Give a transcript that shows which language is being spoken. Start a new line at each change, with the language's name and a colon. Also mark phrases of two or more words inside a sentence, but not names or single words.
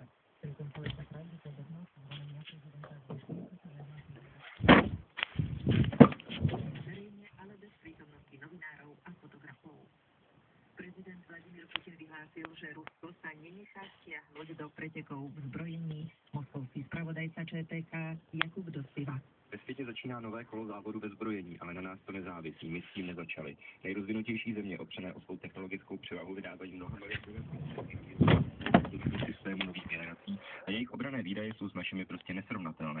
Slovak: V treťom kole sa pravdepodobnosť zvolenia prezidenta zvýši verejne, ale bez prítomnosti novinárov a fotografov. Prezident Vladimír Putin vyhlásil, že Rusko sa nenechá stiahnuť do pretekov v zbrojení. Moskovský spravodajca ČTK Jakub Dospiva.
Czech: Ve světě začíná nové kolo závodu ve zbrojení, ale na nás to nezávisí, my s tím nezačali. Nejrozvinutější země opřené o svou technologickou převahu vydávají mnoha systémů nových generací a jejich obranné výdaje jsou s našimi prostě nesrovnatelné.